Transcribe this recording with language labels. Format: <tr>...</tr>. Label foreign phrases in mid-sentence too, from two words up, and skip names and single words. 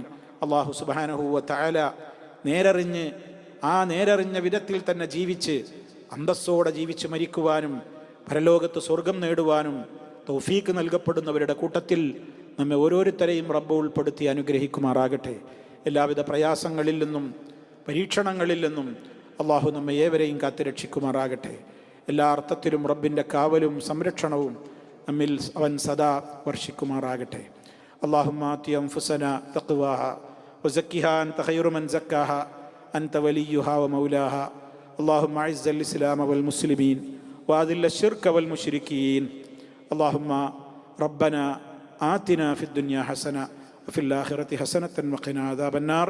<ml>അല്ലാഹു</ml> <ar>سبحانه وتعالى</ar> <ml>നേരറിഞ്ഞ വിധത്തിൽ തന്നെ ജീവിച്ച് അന്തസ്സോടെ ജീവിച്ച് മരിക്കുവാനും പരലോകത്ത് സ്വർഗം നേടുവാനും തൗഫീക്ക് നൽകപ്പെടുന്നവരുടെ കൂട്ടത്തിൽ നമ്മെ ഓരോരുത്തരെയും റബ്ബ് ഉൾപ്പെടുത്തി അനുഗ്രഹിക്കുമാറാകട്ടെ. എല്ലാവിധ പ്രയാസങ്ങളിൽ നിന്നും പരീക്ഷണങ്ങളിൽ നിന്നും അള്ളാഹു നമ്മെ ഏവരെയും കാത്തുരക്ഷിക്കുമാറാകട്ടെ. എല്ലാ അർത്ഥത്തിലും റബ്ബിൻ്റെ കാവലും സംരക്ഷണവും നമ്മിൽ അവൻ സദാ വർഷിക്കുമാറാകട്ടെ.</ml> <ar>اللهم آت أنفسنا تقواها وزكها أنت خير من زكاها أنت وليها ومولاها. اللهم أعز الإسلام والمسلمين وأذل الشرك والمشركين. اللهم ربنا آتنا في الدنيا حسنة وفي الآخرة حسنة وقنا عذاب النار.</ar>